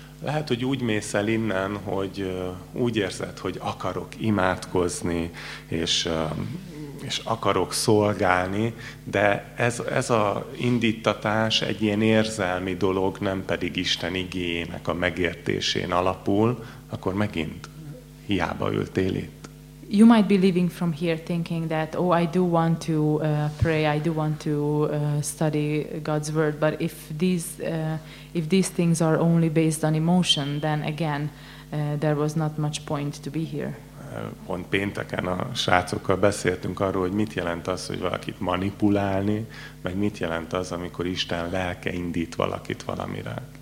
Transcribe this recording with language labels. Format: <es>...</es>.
<hu>Lehet, hogy úgy mész el innen, hogy úgy érzed, hogy akarok imádkozni, és akarok szolgálni, de ez a indítatás egy ilyen érzelmi dolog, nem pedig Isten igéjének a megértésén alapul, akkor megint hiába ültél itt.</hu> <en>You might be leaving from here thinking that, oh, I do want to pray, I do want to study God's word, but if these things are only based on emotion, then again, there was not much point to be here.</en> <hu>Pont pénteken a srácokkal beszéltünk arról, hogy mit jelent az, hogy valakit manipulálni, meg mit jelent az, amikor Isten lelke indít valakit valamire.</hu>